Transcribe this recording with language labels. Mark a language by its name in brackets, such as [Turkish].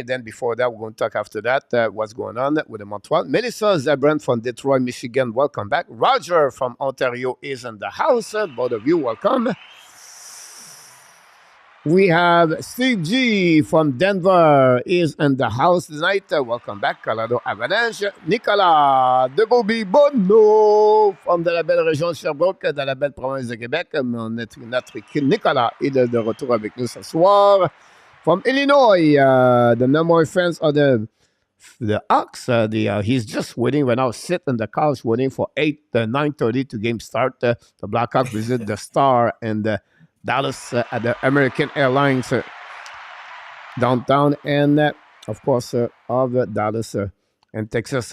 [English] And then before that, we're going to talk after that what's going on with the Montreal. Melissa Zabran from Detroit, Michigan, welcome back. Roger from Ontario is in the house. Both of you, welcome. We have Steve G from Denver is in the house tonight. Welcome back, Colorado Avalanche. [French] Nicolas de Bobby-Bonneau [English] from [French] de la belle région de Sherbrooke, dans la belle province de Québec. Notre Nicolas est de retour avec nous ce soir. [English] From Illinois, the number one fans of the Hawks, he's just waiting right now, sit on the couch waiting for 9:30 to game start. The Blackhawks visit the Star and Dallas at the American Airlines downtown, and of course of Dallas and Texas.